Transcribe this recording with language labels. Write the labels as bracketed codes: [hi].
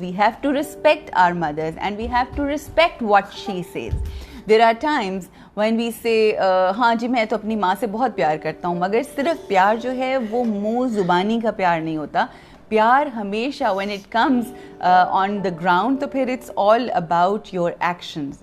[en] We have to respect our mothers and we have to respect what she says. There are times when we say [ur] ہاں جی میں تو اپنی ماں سے بہت پیار کرتا ہوں, مگر صرف پیار جو ہے وہ منہ زبانی کا پیار نہیں ہوتا. [en] پیار ہمیشہ when it comes on the ground تو پھر it's all about your actions.